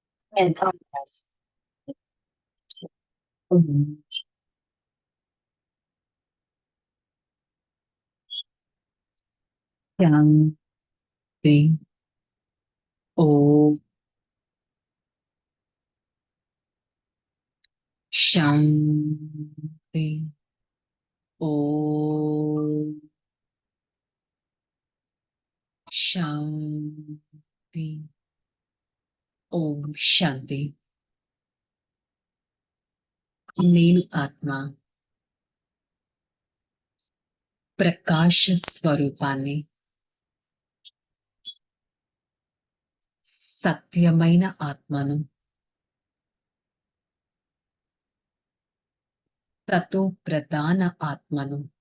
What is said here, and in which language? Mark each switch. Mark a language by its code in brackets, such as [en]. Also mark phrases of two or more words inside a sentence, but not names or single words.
[en] And others. Mm. [sa] Shanti. ॐ शान्ति. ॐ शान्ति. ॐ शान्ति. [te] నేను ఆత్మ ప్రకాశ స్వరూపాన్ని, సత్యమైన ఆత్మను, తతో ప్రధాన ఆత్మను,